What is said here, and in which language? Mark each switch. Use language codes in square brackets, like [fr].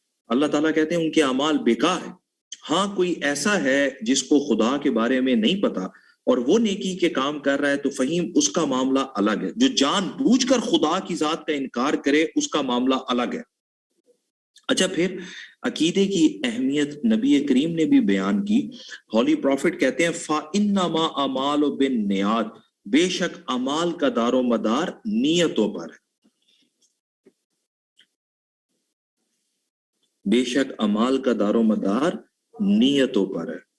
[ur] اللہ تعالیٰ کہتے ہیں ان کے اعمال بیکار ہیں. ہاں کوئی ایسا ہے جس کو خدا کے بارے میں نہیں پتا اور وہ نیکی کے کام کر رہا ہے تو فہیم اس کا معاملہ الگ ہے. جو جان بوجھ کر خدا کی ذات کا انکار کرے اس کا معاملہ الگ ہے. اچھا، پھر عقیدے کی اہمیت نبی کریم نے بھی بیان کی. ہولی پروفٹ کہتے ہیں [ar] فَإِنَّمَا أَعْمَالُ بِالنِّیَّاتِ، [ur] بے شک اعمال کا دار و مدار نیتوں پر ہے. بے شک اعمال کا دار و مدار نیتوں پر ہے.